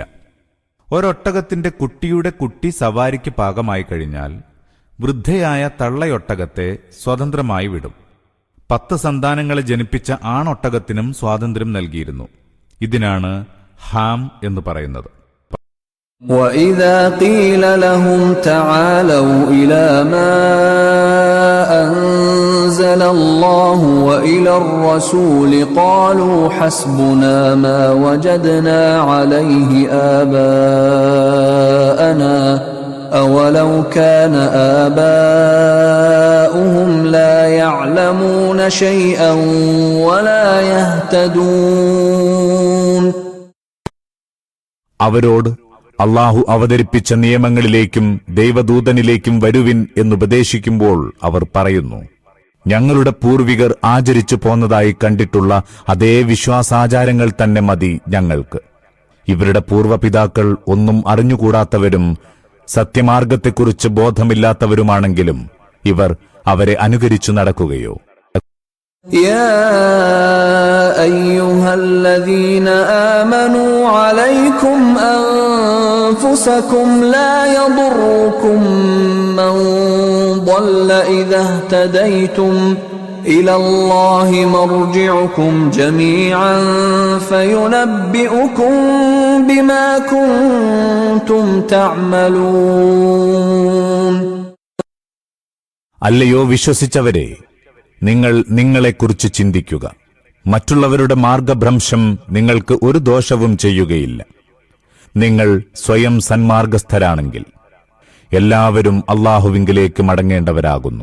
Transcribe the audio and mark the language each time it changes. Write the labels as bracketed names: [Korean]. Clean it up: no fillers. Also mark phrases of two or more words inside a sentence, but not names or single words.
[Malayalam] ഒരൊട്ടകത്തിന്റെ കുട്ടിയുടെ കുട്ടി സവാരിക്ക് പാകമായി കഴിഞ്ഞാൽ വൃദ്ധയായ തള്ളയൊട്ടകത്തെ സ്വതന്ത്രമായി വിടും. 10 സന്താനങ്ങളെ ജനിപ്പിച്ച ആണൊട്ടകത്തിനും സ്വാതന്ത്ര്യം നൽകിയിരുന്നു. ഇതിനാണ് ഹാം എന്ന് പറയുന്നത്. [Arabic] وَإِذَا قِيلَ لَهُمْ تَعَالَوْا إِلَى مَا أَنزَلَ اللَّهُ وَإِلَى الرَّسُولِ قَالُوا حَسْبُنَا مَا وَجَدْنَا عَلَيْهِ آبَاءَنَا أَوَلَوْ كَانَ آبَاؤُهُمْ لَا يَعْلَمُونَ شَيْئًا وَلَا يَهْتَدُونَ. [Malayalam] അവരോട് അല്ലാഹു അവതരിപ്പിച്ച നിയമങ്ങളിലേക്കും ദൈവദൂതനിലേക്കും വരുവിൻ എന്നുപദേശിക്കുമ്പോൾ അവർ പറയുന്നു, ഞങ്ങളുടെ പൂർവികർ ആചരിച്ചു പോന്നതായി കണ്ടിട്ടുള്ള അതേ വിശ്വാസാചാരങ്ങൾ തന്നെ മതി ഞങ്ങൾക്ക്. ഇവരുടെ പൂർവ്വപിതാക്കൾ ഒന്നും അറിഞ്ഞുകൂടാത്തവരും സത്യമാർഗത്തെക്കുറിച്ച് ബോധമില്ലാത്തവരുമാണെങ്കിലും ഇവർ അവരെ അനുകരിച്ചു നടക്കുകയോ? [Arabic] يا أيها الذين آمنوا عليكم أنفسكم لا يضركم من ضل إذا اهتديتم إلى الله مرجعكم جميعا فينبئكم بما كنتم تعملون. [Malayalam] അല്ലയോ വിശ്വസിച്ചവരെ, നിങ്ങൾ നിങ്ങളെക്കുറിച്ച് ചിന്തിക്കുക. മറ്റുള്ളവരുടെ മാർഗഭ്രംശം നിങ്ങൾക്ക് ഒരു ദോഷവും ചെയ്യുകയില്ല. നിങ്ങൾ സ്വയം സന്മാർഗസ്ഥരാണെങ്കിൽ എല്ലാവരും അല്ലാഹുവിങ്കലേക്ക് മടങ്ങേണ്ടവരാകുന്നു.